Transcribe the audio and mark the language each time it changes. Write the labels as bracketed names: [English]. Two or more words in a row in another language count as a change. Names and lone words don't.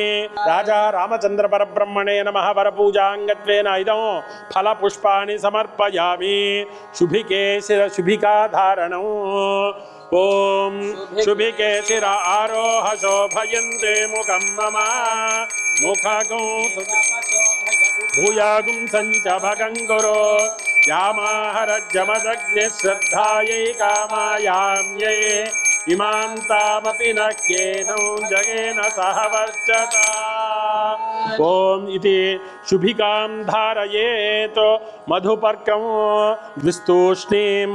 [Sanskrit] రాజా రామచంద్ర పరబ్రహ్మణే నమః వరపూజాంగత్వేన ఇదం ఫలపుష్పాణి సమర్పయామి. శుభికే శుభికాధారణం. ఓం శుభికే శిర ఆరోహ శోభయంతే ముఖం మమ ముఖగం భూయాగుం సంచ భగం గురో यामाहरज्जमदग्निः श्रद्धायै कामायाम्यै इमां तामपि न केनौ जगेन सह वर्चता ओम इति शुभिकां धारयेत् मधुपर्कं द्विस्तूष्णीं